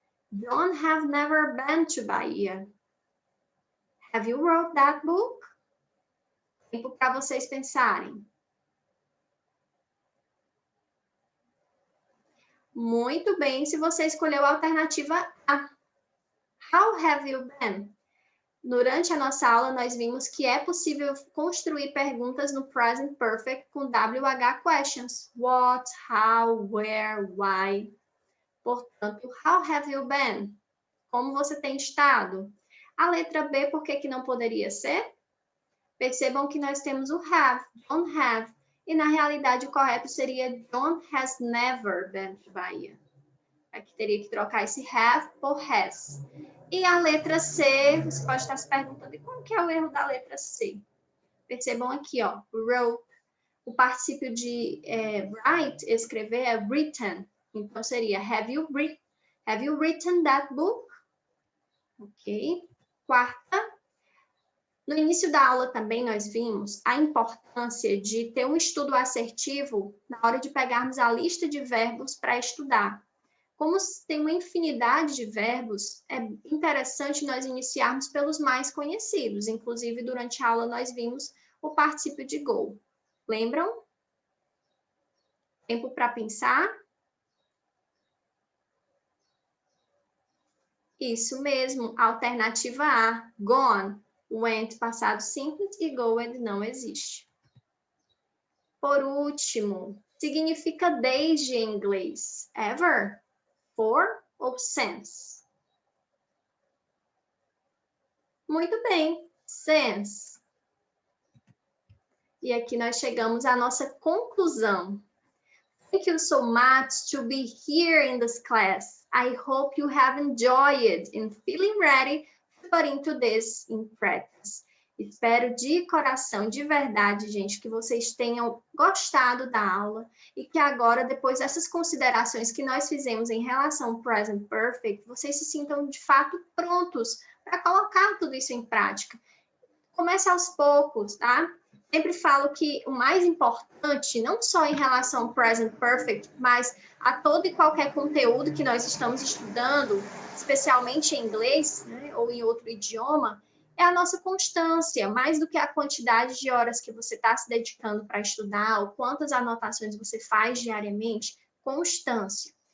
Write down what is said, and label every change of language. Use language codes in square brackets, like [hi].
[en] John have never been to Bahia. Have you wrote that book? [pt] Tempo para vocês pensarem. Muito bem, se você escolheu a alternativa A. [en] How have you been? [pt] Durante a nossa aula, nós vimos que é possível construir perguntas no present perfect com WH questions. [en] What, how, where, why. Portanto, how have you been? [pt] Como você tem estado? A letra B, por que não poderia ser? Percebam que nós temos o [en] have, don't have. [pt] E na realidade o correto seria [en] John has never been to Bahia. [pt] Aqui teria que trocar esse have por has. E a letra C, você pode estar se perguntando, e qual que é o erro da letra C? Percebam aqui, ó, wrote. O particípio de write, escrever, é written. Então, seria, [en] have you written that book? [pt] Ok. Quarta. No início da aula também nós vimos a importância de ter um estudo assertivo na hora de pegarmos a lista de verbos para estudar. Como tem uma infinidade de verbos, é interessante nós iniciarmos pelos mais conhecidos. Inclusive, durante a aula, nós vimos o particípio de go. Lembram? Tempo para pensar? Isso mesmo, alternativa A, gone. Went, passado simples, e goed não existe. Por último, significa desde em inglês. [en] Ever, for ou since? [pt] Muito bem, since. E aqui nós chegamos à nossa conclusão. [en] Thank you so much to be here in this class. I hope you have enjoyed and feeling ready to put into this in practice. [pt] Espero de coração, de verdade, gente, que vocês tenham gostado da aula e que agora, depois dessas considerações que nós fizemos em relação ao present perfect, vocês se sintam de fato prontos para colocar tudo isso em prática. Comece aos poucos, tá? Sempre falo que o mais importante, não só em relação ao present perfect, mas a todo e qualquer conteúdo que nós estamos estudando, especialmente em inglês, né, ou em outro idioma, é a nossa constância, mais do que a quantidade de horas que você está se dedicando para estudar, ou quantas anotações você faz diariamente, constância.